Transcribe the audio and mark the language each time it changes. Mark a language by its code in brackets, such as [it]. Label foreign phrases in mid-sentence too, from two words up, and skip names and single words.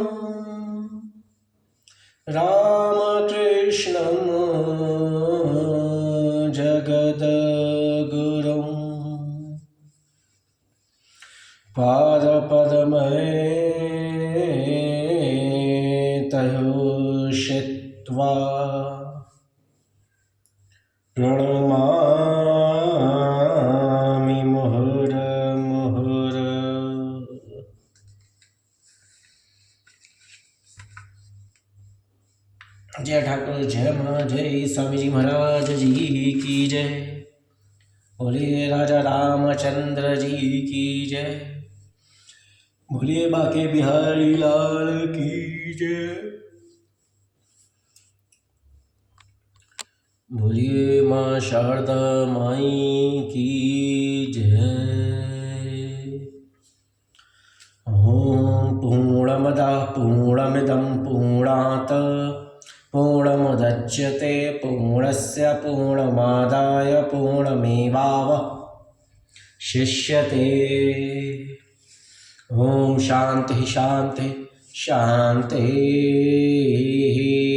[sa] रामकृष्णं जगद्गुरुं पादपद्मे तयोषित्वा प्रणमामि मुहुर्मुहुर्। [hi] जय ठाकुर, जय माँ, जय स्वामी जी महाराज जी की जय। बोलिए राजा रामचंद्र जी की जय। बोलिए बाके बिहारी लाल की जय। बोलिए माँ शारदा माई की जय। [sa] ओम पूर्णमदः पूर्णमिदं पूर्णात् पूर्णमुदच्यते पूर्णस्य पूर्णमादाय पूर्णमेवावशिष्यते। ओम शांति शांति शांति।